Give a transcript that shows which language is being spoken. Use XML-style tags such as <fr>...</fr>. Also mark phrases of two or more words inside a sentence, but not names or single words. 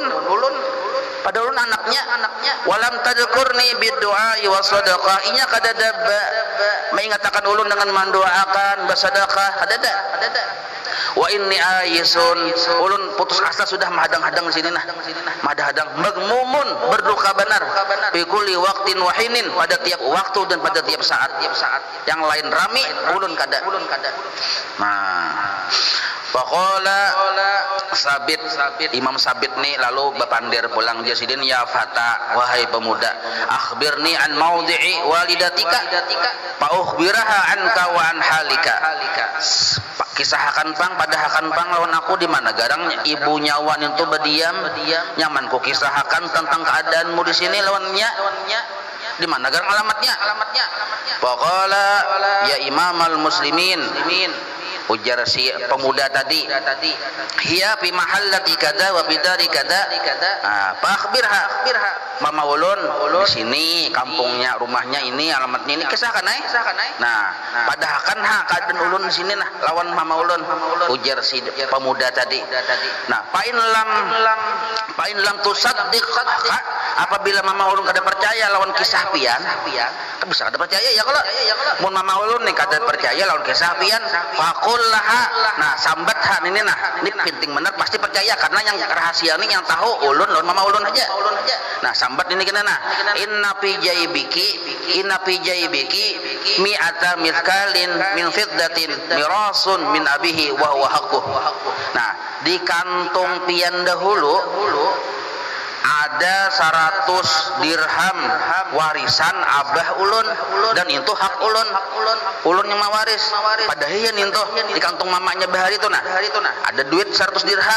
<bjn>Pada ulun anaknya</bjn> <ar>ولم تذكرني بدعاء وصدقة,</ar> <bjn>inya kadada mengatakan ulun dengan mendoakan bersedekah kadada.</bjn> <ar>وإني آيس,</ar> <bjn>ulun putus asa sudah menghadang-hadang di sini nah. Madahadang magmumun, berduka benar.</bjn> <ar>في كل وقت وحين,</ar> <bjn>pada tiap waktu dan pada tiap saat. Yang lain rami, ulun kada. Nah, faqala Sabit, Imam Sabit nih lalu bepandir pulang jasidin,</bjn> <ar>يا فتى,</ar> <bjn>wahai pemuda,</bjn> <ar>أخبرني عن موضع والدتك فأخبرها عنك وعن حالك.</ar> <bjn>Kisahkan pang pada hakan pang lawan aku di mana garang ibunya wan itu berdiam nyaman ku kisahkan tentang keadaanmu di sini lawannya di mana garang alamatnya.</bjn> <ar>فقال يا إمام المسلمين,</ar> <bjn>ujar si pemuda tadi,</bjn> <ar>هي في محلة كذا وبدار كذا. فأخبرها,</ar> <bjn>mama ulun di sini kampungnya, rumahnya ini, alamatnya ini, kisahkan ai. Nah, padahakan keadaan ulun di sini nah lawan mama ulun, ujar si pemuda tadi. Nah,</bjn> <ar>فإن لم تصدق,</ar> <bjn>apabila mama ulun kada percaya lawan kisah pian bisa ada percaya ya kalau mun mama ulun nih kada percaya lawan kisah pian</bjn> <ar>فقل لها.</ar> <bjn>Nah sambat ha ini penting bener pasti percaya karena yang rahasia ini yang tahu ulun lawan mama ulun aja. Nah sambat ini kena</bjn> <ar>إن في جيبك مائة مثقال من فضة ميراث من أبيه وهو حق.</ar> <bjn>Nah di kantung pian dahulu ada 100 dirham warisan abah ulun dan itu hak ulun yang mawaris padahal itu di kantong mamanya bahari itu ada duit 100 dirham.</bjn>